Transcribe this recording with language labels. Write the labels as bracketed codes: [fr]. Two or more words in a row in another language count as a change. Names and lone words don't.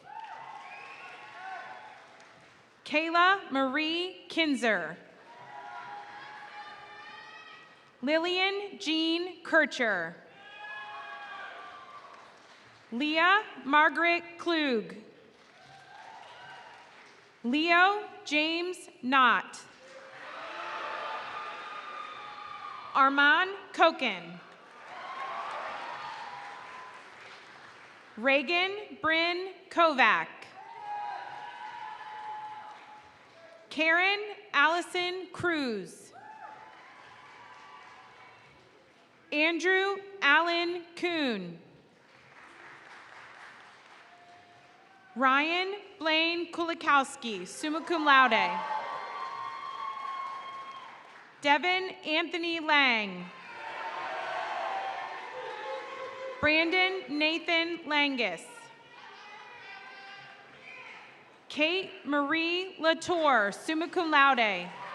[en] Kayla Marie Kinzer. Lillian Jean Kircher. Leah Margaret Klug. Leo James Knott. Armand Koken. Reagan Bryn Kovac. Karen Allison Cruz. Andrew Allen Kuhn. Ryan Blaine Kulikowski, [la] summa cum laude. [en] Devin Anthony Lang. Brandon Nathan Langus. Kate Marie Latour, [la] summa cum laude.